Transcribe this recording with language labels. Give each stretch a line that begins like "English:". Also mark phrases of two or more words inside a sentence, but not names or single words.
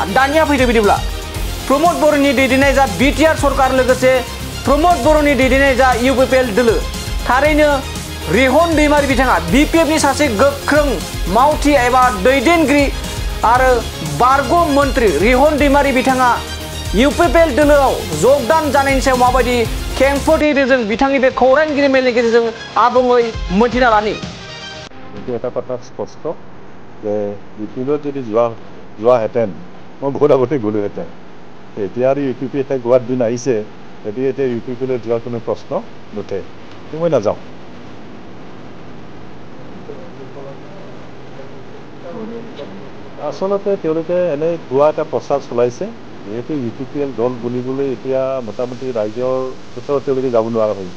Bodo: दानिया फैदो बिदिब्ला प्रमोद बर'नि दैदेननाय जा बिटिआर सरकार लोगोसे प्रमोद बर'नि दैदेननाय जा इउपिपिएल दोलो थारैनो रिहन दैमारी बिथाङा बिपिएफनि सासे गोख्रों मावथि एबा दैदेनगिरि आरो बारग' मन्त्रि रिहन दैमारी बिथाङा इउपिपिएल दोलोआव जगदान जानायनि सायाव माबायदि खेंफोरथि होदों बिथांनि बे खौरांगिरि मेलनि गेजेरजों आबुङै मोनथिना लानि।
Assamese: কিন্তু এটা কথা স্পষ্ট যে ইউপিপিএলত যদি যোৱাহেঁতেন মই বহুত আগতে গ'লোহেঁতেন। এতিয়া আৰু ইউপিপিএলে গোৱাৰ দিন আহিছে গতিকে এতিয়া ইউপিপিএলত যোৱাৰ কোনো প্ৰশ্ন নুঠে মই নাযাওঁ। আচলতে তেওঁলোকে এনে ভুৱা এটা প্ৰচাৰ চলাইছে যিহেতু ইউপিপিএল দল বুলিবলৈ এতিয়া মোটামুটি ৰাইজৰ ওচৰত তেওঁলোকে যাব নোৱাৰা হৈছে।